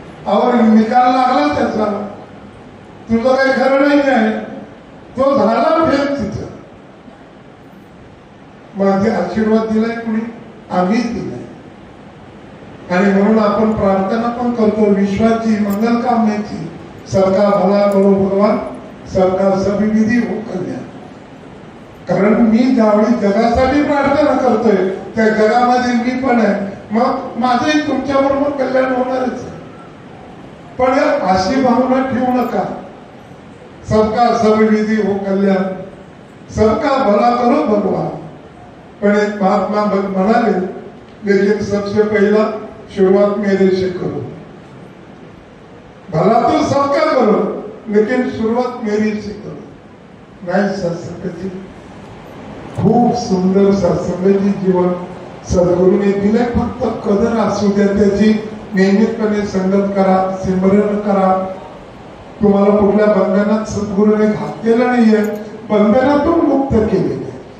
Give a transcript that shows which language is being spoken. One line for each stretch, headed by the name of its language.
Marathi: Our निकाल लागला त्याचा, तुझं काही खरं नाही आहे, तो झाला फेल तिथं. माझे आशीर्वाद दिलाय कुणी? आम्हीच दिलाय. आणि म्हणून आपण प्रार्थना पण करतो विश्वाची, मंगल कामनेची.
Hindi: सबका भला करो भगवान, सबका सभी विधी हो कल्याण.
Marathi: कारण मी ज्यावेळी जगासाठी प्रार्थना करतोय त्या जगामध्ये मी पण आहे, मग माझंही तुमच्या बरोबर कल्याण होणारच आहे. पण अशी भावना ठेवू नका,
Hindi: सबका सभी विधी हो कल्याण, सबका भला करो भगवान.
Marathi: पण एक महात्मा म्हणाले
Hindi: लेकिन सबसे पहिला शुरुआत मेरे से करो. भला तो सबका करो लेकिन शुरुआत मेरी से करो.
Marathi: नाही सत्संगजी, खूप सुंदर सत्संगजी जीवन सद्गुरूने दिले. फक्त कदर असू द्या त्याची. नियमितपणे संगत करा, सिमरण करा. तुम्हाला कुठल्या बंधनात सद्गुरूने घातलेलं नाहीये, बंधनातून मुक्त केलेले.